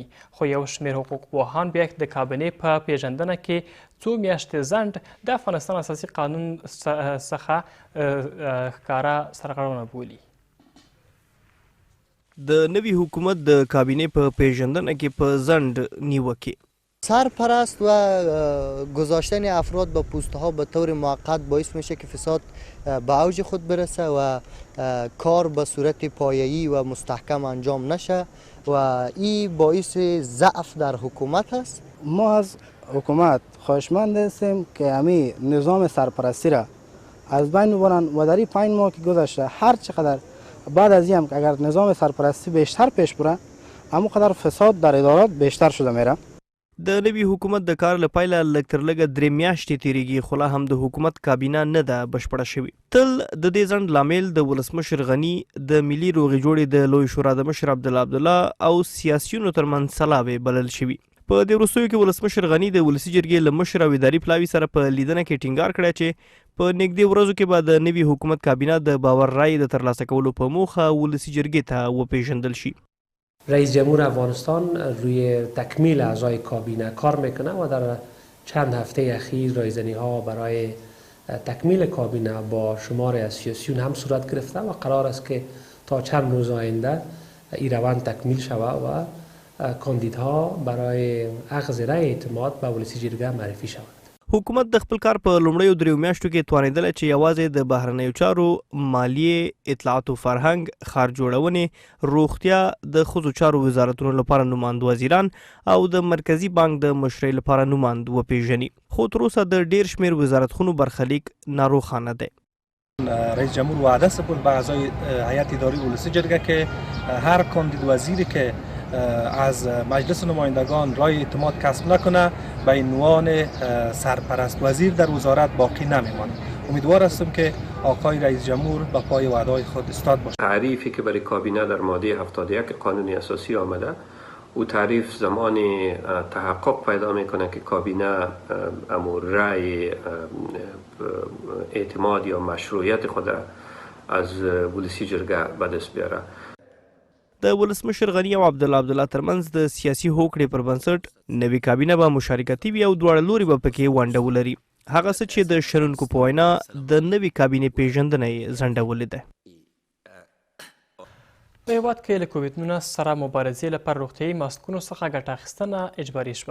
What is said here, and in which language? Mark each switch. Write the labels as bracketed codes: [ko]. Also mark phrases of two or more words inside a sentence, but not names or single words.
[ps] خو یو شمېر حقوقپوهان بیا د کابینې په پیژندنه کې څو میاشتې ځنډ د افغانستان اساسي قانون څخه ښکاره سرغړونه بولي. د نوی حکومت د کابینه په پیژندنه کې په ځنډ نیوکه [fa] سرپرست و گذاشتن افراد با پوسته ها به طور موقت باعث میشه که فساد به اوج خود برسه و کار به صورت پایه‌ای و مستحکم انجام نشه و این باعث ضعف در حکومت است. ما از حکومت خواهشمند هستیم که همین نظام سرپرستی را از بین ببرن و در این 5 ماه که گذشته هر چقدر بعد از این اگر نظام سرپرستی بیشتر پیش بره همونقدر فساد در ادارات بیشتر شده میره. [ps] د نوي حکومت د کار له پیله لږ تر لږه 3 میاشتې تیریږي خو لا هم د حکومت کابینه نه ده بشپړه شوې. تل د دې ځنډ لامل د ولسمشر غني د ملي روغې جوړې د لوی شورا د مشر عبدالله او سیاسیونو ترمنځ سلاوې بلل شوي. په دې وروستیو کې ولسمشر غني د ولسي جرګې له مشر او اداري پلاوي سره په لیدنه کې ټینګار کړی چې په نږدې ورځو کې به د نوي حکومت کابینه د باور رای د ترلاسه کولو په موخه ولسي جرګې ته وپیژندل شي. [fa] رئیس جمهور افغانستان روی تکمیل اعضای کابینه کار میکنه و در چند هفته اخیر رایزنی ها برای تکمیل کابینه با شماری از سیاسیون هم صورت گرفته و قرار است که تا چند روز آینده این روند تکمیل شود و کاندیدها برای اخذ رأی اعتماد به ولسی جرګه معرفي شوند. [ps] حکومت د خپل کار په لومړیو دریو میاشتو کې توانېدلی چې یوازې د بهرنیو چارو، مالیې، اطلاعات و فرهنګ، ښار جوړونې، روغتیا، د ښځو چارو وزارتونو لپاره نوماند وزیران او د مرکزي بانک د مشرۍ لپاره نوماند وپیژني. خو تر اوسه د ډېر شمېر وزارتخونو برخلیک ناروښانه دی. [fa] رئیس جمهور وعده سپرد به اعضای هیئت اداری ولسی جرګه که هر کاندید وزیری که از مجلس نمایندگان رای اعتماد کسب نکنه به عنوان سرپرست وزیر در وزارت باقی نمیماند. امیدوار هستم که آقای رئیس جمهور به پای وعده‌های خود استاد باشه. تعریفی که برای کابینه در ماده 71 قانون اساسی آمده، او تعریف زمانی تحقق پیدا میکنه که کابینه امور رای اعتماد یا مشروعیت خود از ولسی جرګه به دست بیاره. [ps] د ولسمشر غني او عبدالله ترمنځ د سیاسي هوکړې پر بنسټ نوې کابینه به مشارکتي وي او دواړه لوري به پکې ونډه ولري. هغه څه چې د شنونکو په وینا د نوې کابینې پیژندنه یې ځنډولې ده. په هېواد کې له کوویډ-19 سره مبارزې لپاره روغتیایي ماسکونو څخه ګټه اخیستنه اجباري شوه.